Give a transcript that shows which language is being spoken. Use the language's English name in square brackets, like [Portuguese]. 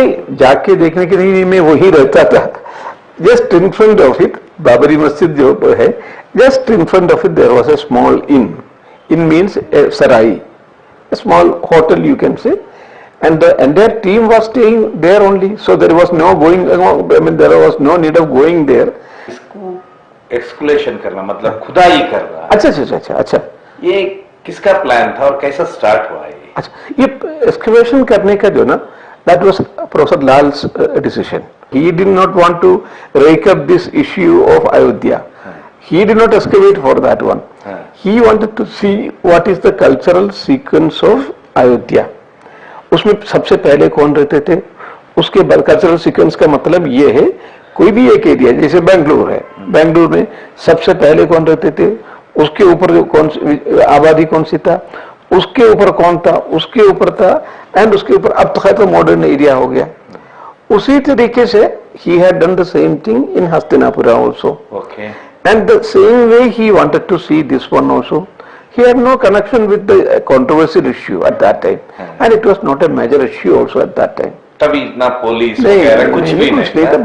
[Hindi] नहीं, जाके देखने के लिए मैं वही रहता था, [English] just in front of it, [Hindi] Babri मस्जिद जो है, [English] Just in front of it there was a small inn means sarai, a small hotel you can say, and the entire team was staying there only, so there was no going, I mean there was no need of going there. [Hindi] इसको escalation करना मतलब खुदाई करना, अच्छा, ये किसका plan था और कैसा स्टार्ट हुआ ये? अच्छा, ये एक्सकवेशन करने का जो ना, [English] that was Professor Lal's decision. He did not want to rake up this issue of Ayodhya. He did not excavate for that one. He wanted to see what is the cultural sequence of Ayodhya. [Hindi] उसमें सबसे पहले कौन रहते थे, उसके बाद cultural sequence का मतलब ये है, कोई भी एक एरिया जैसे बेंगलुरु है, बेंगलुरु में सबसे पहले कौन रहते थे, उसके ऊपर कौन सी आबादी कौन सी था, उसके ऊपर कौन था, उसके ऊपर था, एंड उसके ऊपर अब तो खैर तो मॉडर्न एरिया हो गया। उसी तरीके से [English] he had done the same thing in Hastinapura also. Okay. And the same way he wanted to see this one also. He had no connection with the controversial issue at that time, and it was not a major issue also at that time. [Hindi] तभी इतना police वगैरह कुछ भी नहीं था,